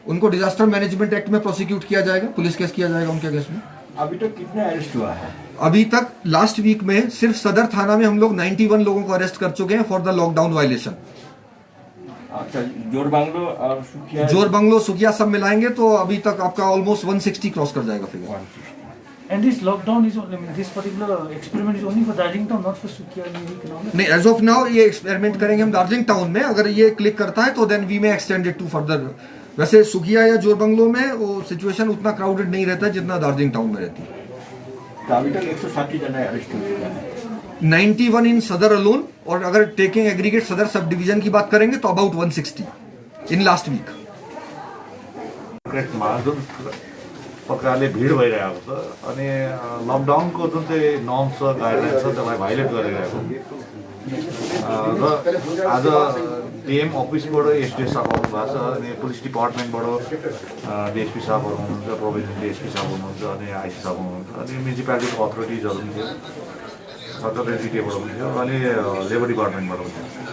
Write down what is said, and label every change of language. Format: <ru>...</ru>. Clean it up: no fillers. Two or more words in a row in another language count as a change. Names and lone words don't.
<hi>उनको</hi> <en>Disaster Management Act</en> <hi>में प्रोसिक्यूट किया जाएगा, पुलिस केस किया जाएगा उनके अगेंस्ट में। अभी तक कितने अरेस्ट हुआ है? अभी तक</hi> <en>last week</en> <hi>में सिर्फ सदर थाना में हम लोग 91 लोगों को अरेस्ट कर चुके हैं</hi> <en>for the lockdown violation.</en> <hi>अच्छा, जोरबंगलो और सुखिया, जोरबंगलो, सुखिया सब मिलाएंगे तो अभी तक आपका ऑलमोस्ट 160 क्रॉस कर जाएगा फिगर।</hi> <en>And this lockdown is only, this particular experiment is only for Darjeeling town, not for Sukhia economic.</en> <hi>नहीं,</hi> <en>as of now</en> <hi>ये एक्सपेरिमेंट करेंगे हम दार्जिलिंग टाउन में, अगर ये क्लिक करता है तो</hi> <en>then we may extend it to further.</en> <hi>वैसे सुखिया या जोरबंगलो में वो सिचुएशन उतना क्राउडेड नहीं रहता जितना दार्जिलिंग टाउन में रहती है। तो अभी तक 160 जना अरेस्ट हो चुका है, 91</hi> <en>in Sadar alone,</en> <hi>और अगर</hi> <en>taking aggregate</en> <hi>सदर</hi> <en>sub division</en> <hi>की बात करेंगे तो</hi> <en>about 160 in last week.</en> <ne>जुन प्रकारले भिड भइरहेको छ अनि लकडाउनको जुन चाहिँ नर्म छ, गाइडलाइन छ, त्यसलाई भाइलेट गरिरहेको र आज डिएम अफिसबाट एसडी साहब आउनु भएको छ, अनि पुलिस डिपार्टमेन्टबाट डिएसपी साहबहरू हुनुहुन्छ, प्रोभिन्सियल डिएसपी साहब हुनुहुन्छ, अनि आइसी साहब हुनुहुन्छ, अनि म्युनिसिपालिटीको अथोरिटिजहरू पनि थियो, सरकारी जिटिएबाट पनि थियो, अनि लेबर डिपार्टमेन्टबाट पनि थियो।</ne>